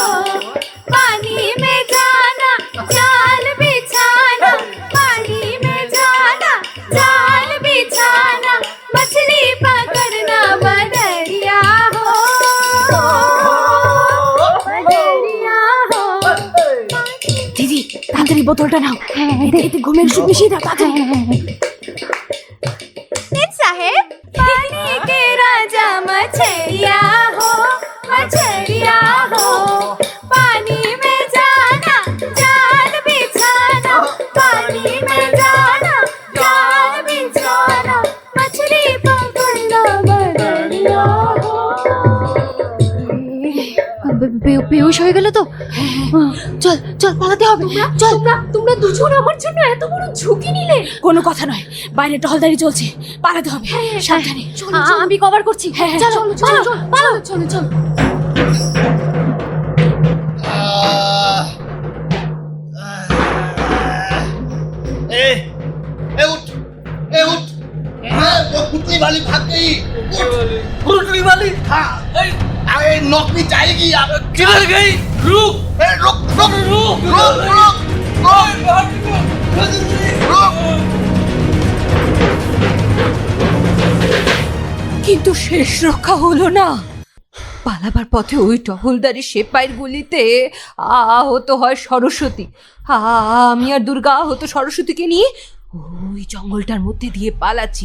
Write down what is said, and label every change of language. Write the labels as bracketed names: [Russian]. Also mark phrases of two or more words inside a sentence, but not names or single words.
[Hindi] पानी में जाना जाल बिछाना, पानी में जाना जाल बिछाना, मछली पकड़ना बदरिया हो, बदरिया हो। [Bangla] দিদি তাড়াতাড়ি বোতলটা নাও, এতে ঘুমের ওষুধ মিশিয়ে দাও তাড়াতাড়ি। [Hindi] साहेब, पानी के राजा मछरिया हो, मछरिया हो। पानी में जाना जाल बिछाना, पानी में जाना जाल बिछाना, मछली पकड़ना बदरिया हो। [Bangla] বেহুশ হয়ে গেল তো? চল চল পালাতে হবে, চল। তোমরা দুজন আমার জন্য এত বড় ঝুঁকি নিলে। কোনো কথা নয়, বাইরে টহলদারি চলছে, পালাতে হবে, সাবধানে। আমি কভার করছি। চলো চলো পালাও, চলো চলো। [Hindi] ए उठ, ए उठ। वो पुतली वाली भाग गई। पुतली वाली? हाँ, अरे नौकरी जाएगी अब। किधर गई? रुक रुक रुक रुक रुक रुक। [Bangla] কিন্তু শেষ রক্ষা হলো না। পালাবার পথে ওই টহলদারি সেপাইয়ের গুলিতে আহত হয় সরস্বতী। আমি আর দুর্গা আহত সরস্বতীকে নিয়ে ওই জঙ্গলটার মধ্যে দিয়ে পালাচ্ছি।